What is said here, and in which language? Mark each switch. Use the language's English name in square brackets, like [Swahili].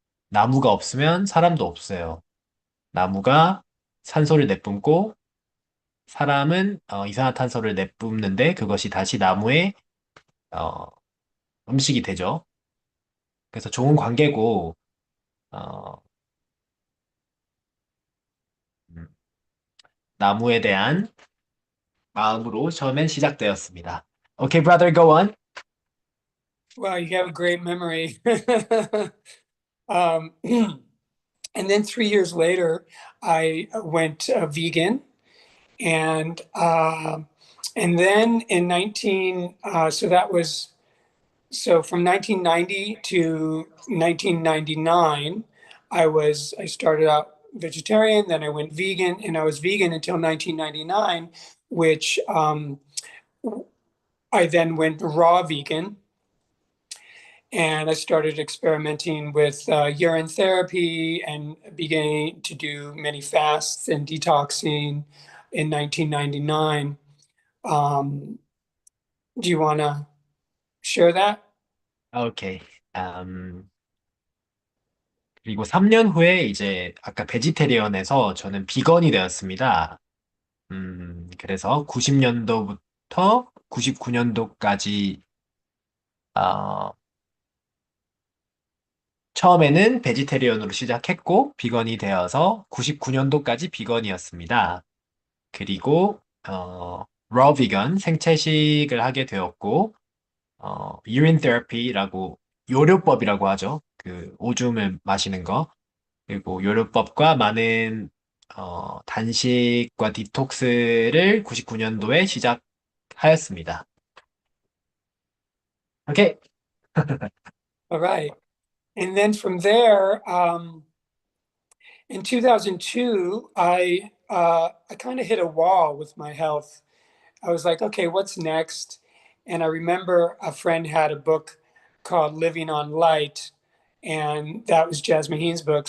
[Korean] 나무가 없으면 사람도 없어요. 나무가 산소를 내뿜고 사람은 이산화탄소를 내뿜는데 그것이 다시 나무의 어, 음식이 되죠. 그래서 좋은 관계고 어, 음, 나무에 대한 마음으로 처음엔 시작되었습니다. [English] Okay, brother, go on. Wow, you have a great memory. um, and then 3 years later, I went vegan, and then in 19 so that was so from 1990 to 1999, I started out vegetarian, then I went vegan, and I was vegan until 1999, which I then went raw vegan, and I started experimenting with urine therapy and beginning to do many fasts and detoxing in 1999. Do you want to share that? Okay. [Korean] 그리고 3년 후에 이제 아까 베지테리언에서 저는 비건이 되었습니다. 그래서 90년도부터 99년도까지 처음에는 베지테리언으로 시작했고 비건이 되어서 99년도까지 비건이었습니다. 그리고 raw vegan 생채식을 하게 되었고 urine therapy라고 요요법이라고 하죠. 그 오줌을 마시는 거. 그리고 요요법과 많은 단식과 디톡스를 99년도에 시작하였습니다. 오케이. [English] All right. And then from there, in 2002, I kind of hit a wall with my health. I was like, okay, what's next? And I remember a friend had a book called Living on Light, and that was Jasmine Heen's book.